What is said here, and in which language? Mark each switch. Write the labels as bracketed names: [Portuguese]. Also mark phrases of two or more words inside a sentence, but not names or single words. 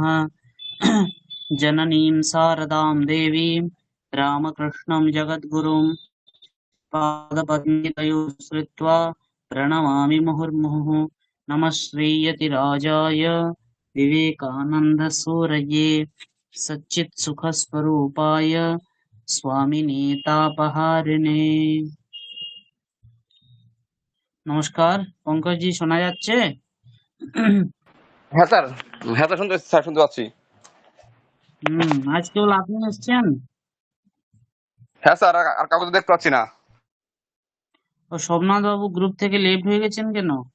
[Sanskrit] जननीं शारदां देवीं रामकृष्णं जगद्गुरुं पादपद्मयोः श्रित्वा प्रणमामि मुहुर्मुहुः। नमः श्रीयतिराजाय विवेकानन्दसूरये सच्चित्सुखस्वरूपाय स्वामिने तापहारिणे। [Bangla] নমস্কার পঙ্কজজি, শোনা যাচ্ছে? হ্যাঁ স্যার, হ্যাঁ স্যার, শুনতে পাচ্ছি। আজ কেবল আপনি এসছেন? হ্যাঁ স্যার, আর কাউকে তো দেখতে পাচ্ছি না। ও সোমনাথ বাবু গ্রুপ থেকে লেফট হয়ে গেছেন কেন?